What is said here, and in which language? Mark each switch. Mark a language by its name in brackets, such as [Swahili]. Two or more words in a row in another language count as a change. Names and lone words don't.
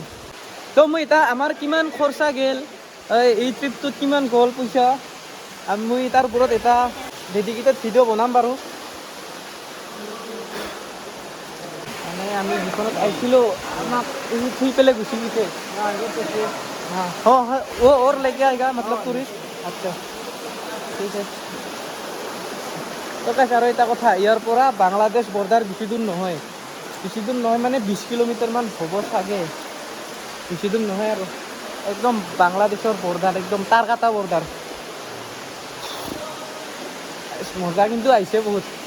[Assamese] তো মই এটা আমাৰ কিমান খৰচা গ'ল, এই ট্ৰিপটোত কিমান গ'ল পইচা, মই তাৰ ওপৰত এটা [English] dedicated video' [Assamese] বনাম বাৰু। মানে আমি যিখনত আহিছিলোঁ আমাক থুই পেলাই গুচি গৈছে। [Hindi] हाँ और लेके आएगा मतलब टूरिस्ट। अच्छा ठीक है। [Assamese] তো গাইছ আৰু এটা কথা, ইয়াৰ পৰা বাংলাদেশ বৰ্ডাৰ বেছি দূৰ নহয় মানে 20 কিলোমিটাৰমান হ'ব চাগে, বেছি দূৰ নহয় আৰু একদম বাংলাদেশৰ বৰ্ডাৰ, একদম তাৰ কাটা বৰ্ডাৰ। মজা কিন্তু আহিছে বহুত।